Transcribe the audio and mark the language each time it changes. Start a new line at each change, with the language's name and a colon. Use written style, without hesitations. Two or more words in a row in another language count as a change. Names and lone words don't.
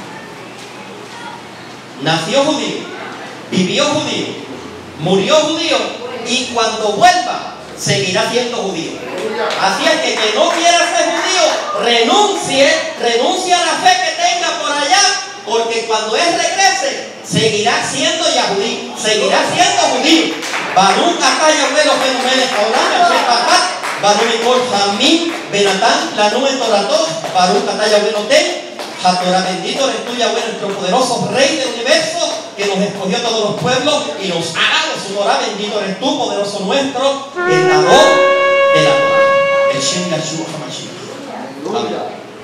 Spanish: Nació judío, vivió judío, murió judío y cuando vuelva seguirá siendo judío. Así es que no quiera ser judío, renuncie a la fe que tenga por allá, porque cuando él regrese seguirá siendo Yahudí, seguirá siendo judío.
Hebrew: ברוך אתה יהוה אלוהינו מלך העולם אשר בחר, ברוך מכל העמים ונתן לנו את תורתו, ברוך אתה יהוה נותן התורה.
Spanish: Bendito eres tú, Yahweh, nuestro poderoso Rey del universo, que nos escogió a todos los pueblos y nos ha dado su Torah. Bendito eres tú, poderoso nuestro, el dador de la Torah, el
Hebrew: שם ישוע המשיח.
Spanish: Amén.